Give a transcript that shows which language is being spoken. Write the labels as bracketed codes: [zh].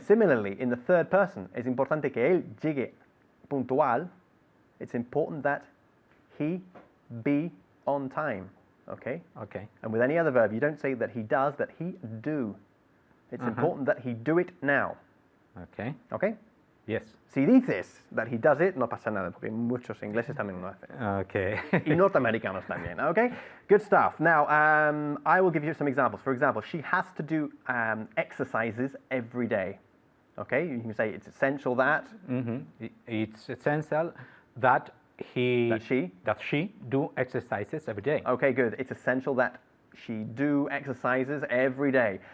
[en] Similarly, in the third person, [es] es importante que él llegue puntual. [en] It's important that he be on time, okay? Okay. And with any other verb, you don't say that he does, that he do. It's important that he do it now, Okay. okay? Yes. [es] Si dices [en] that he does it, [es] no pasa nada, porque muchos ingleses también lo hacen. [en] Okay. [es] Y norteamericanos también, okay? [en] Good stuff. Now, I will give you some examples. For example, she has to do exercises every day, okay? You can say it's essential that... It's essential that she do exercises every day. Okay, good. It's essential that she do exercises every day.